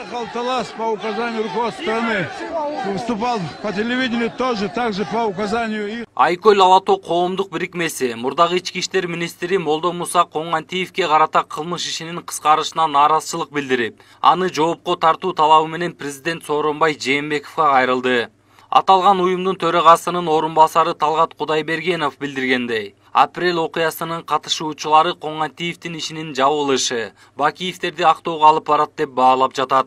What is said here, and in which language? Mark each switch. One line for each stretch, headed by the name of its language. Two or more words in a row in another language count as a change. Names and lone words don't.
Russian: Талас по указанию руководства страны выступал по телевидению тоже, также по указанию их.
Kyrgyz: Айкөл Алатоо коомдук бирикмеси мурдагы ички иштер министри Молдо Муса Коңгантиевке карата кылмыш ишинин кыскарышына нааразычылык билдирип, аны жоопко тартуу талабы менен президент Сооронбай Жээнбековго кайрылды. Аталган уюмдун төрагасынын орун басары Талгат Кудайбергенов билдиргендей, апрель окуясынын катышуучулары Коңгантиевдин ишинин жабылышы Бакиевтерди Актоого алып барат деп баалап жатат.